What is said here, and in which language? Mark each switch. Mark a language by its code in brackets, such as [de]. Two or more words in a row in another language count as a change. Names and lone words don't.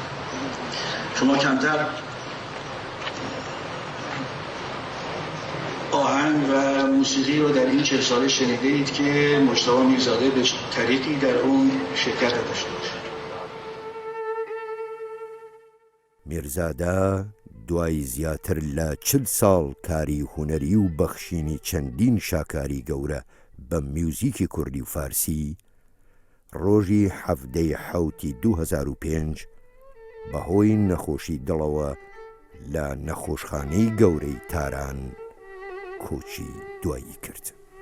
[fa] شما کمتر آهنگ و موسیقی رو در این 40 ساله شنیده اید که مجتبی میرزاده به طریقی در اون شرکت داشته باشه. [ckb] میرزاده دوای زیاتر لە 40 ساڵ کاری هوەری و بەخشینی چەندین شاکاری گەورە بە میوزیکی کوردی و فارسی ڕۆژی 17 2005 بەهۆی نەخۆشی دڵەوە لە نەخۆشخانەی گەورەی تاران کۆچی دوایی کرد.